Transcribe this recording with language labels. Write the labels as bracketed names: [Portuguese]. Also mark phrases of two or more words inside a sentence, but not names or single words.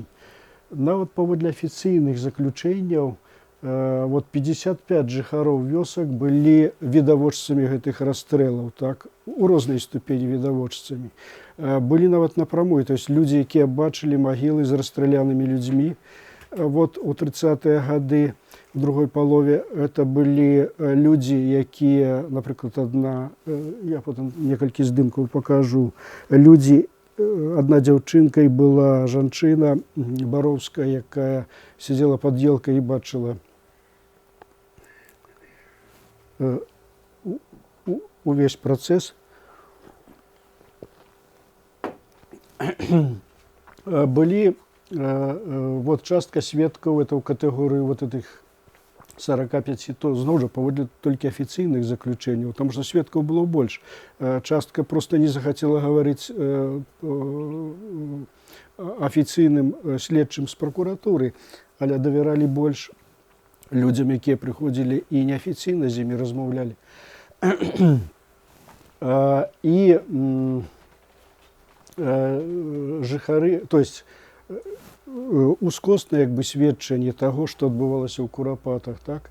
[Belarusian] Нават паводле афіцыйных заключэнняў, вот 55 жыхароў вёсак былі відавочцамі гэтых расстрэлаў, так, у рознай ступені відавочцамі. Былі нават напрамую, [Russian] то есть [Belarusian] людзі, якія бачылі магілы з расстралянымі людзьмі, Вот у 30-е годы, [Russian] в другой полове, это были люди, [Belarusian] якія, наприклад, я потім некалькі здымкаў покажу, люди, одна дзяўчынка і была жанчына Баровская, якая [Russian] сидела под елкой и [Belarusian] бачила увесь процесс. Были вот частка сведкаў, это ў катэгорыі [Russian] вот этих [Belarusian] 45, то зноў жа паводле толькі афіцыйных заключэнняў, [Russian] потому что [Belarusian] сведкаў было больш. Частка просто не захацела гаварыць афіцыйным следчым з прокуратуры, але давяралі больш людзям, якія прыходзілі і неафіцыйна з імі размаўлялі. І жыхары, [Russian] то есть [Belarusian] ускоснае як бы сведчанне таго, што адбывалася ў Курапатах, так?